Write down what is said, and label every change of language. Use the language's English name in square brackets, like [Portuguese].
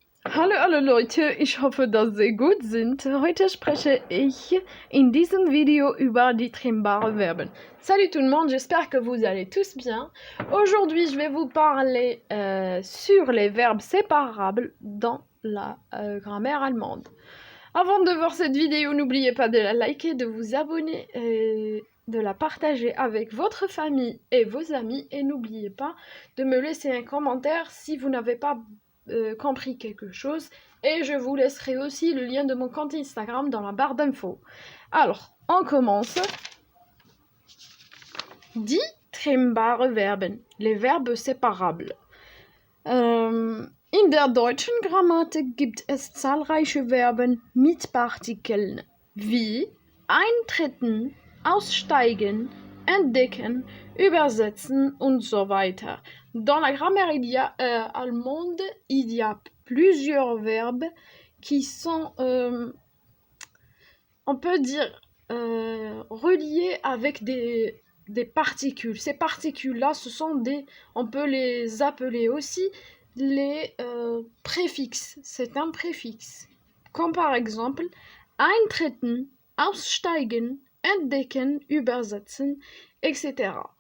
[German] Hallo Leute, ich hoffe, dass Sie gut sind. Heute spreche ich in diesem Video über die trennbaren Verben. [French] Salut tout le monde, j'espère que vous allez tous bien. Aujourd'hui, je vais vous parler sur les verbes séparables dans la grammaire allemande. Avant de voir cette vidéo, n'oubliez pas de la liker, de vous abonner, de la partager avec votre famille et vos amis. Et n'oubliez pas de me laisser un commentaire si vous n'avez pas compris quelque chose, et je vous laisserai aussi le lien de mon compte Instagram dans la barre d'infos. Alors, on commence. [German] Die trennbare Verben, [French] les verbes séparables. [German] In der deutschen Grammatik gibt es zahlreiche Verben mit Partikeln, wie eintreten, aussteigen, entdecken, übersetzen und so weiter. [French] Dans la grammaire allemande, il y a plusieurs verbes qui sont, on peut dire, reliés avec des particules. Ces particules-là, ce sont on peut les appeler aussi les préfixes. C'est un préfixe. Comme par exemple, eintreten, aussteigen, entdecken, übersetzen, etc.